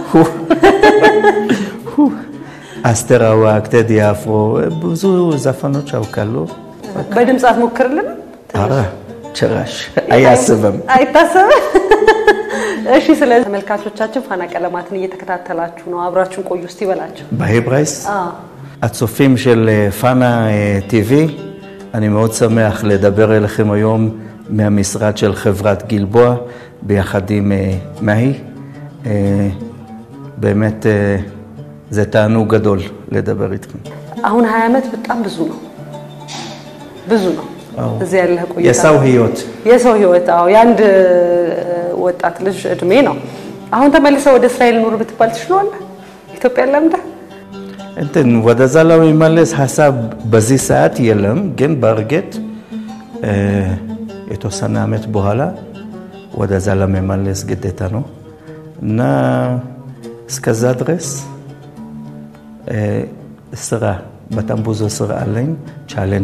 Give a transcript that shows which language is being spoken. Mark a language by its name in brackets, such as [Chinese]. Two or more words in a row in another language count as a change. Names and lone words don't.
[Amharic] አስተር አዋቅ ቴዲ አፍሮ ብዙ ዘፈኖች አውቃለሁ በድምጽ አትሞክርልን አረ ጭራሽ አይታሰብም እሺ ስለዚህ ተመልካቾቻችን ፋና ቀለማትን እየተከታተላችሁ ነው አብራችሁን ቆዩ እስቲ በላችሁ [Hebrew] בהיברייס הצופים של פאנה TV אני מאוד שמח לדבר אליכם היום מהמשרד של חברת גלבוע ביחד עם מהי באמת זה תענוג גדול לדבר איתכם [Amharic] አሁን 20 ዓመት በጣም ብዙ ነው እዚህ ያለ ቆይታ የሰው ህይወት ያንድ ወጣት ልጅ እድሜ ነው አሁን ተመልሰው ወደ እስራኤል ኑር ብትባል ትችላለህ ኢትዮጵያ ለምደ እንትን ወደዛ ለመመለስ ሐሳብ በዚህ ሰዓት የለም ግን በርግጥ የተወሰነ ዓመት በኋላ ወደዛ ለመመለስ ግዴታ ነው እና እስከዛ ድረስ ስራ በጣም ብዙ ስራ አለኝ ቻሌንጅ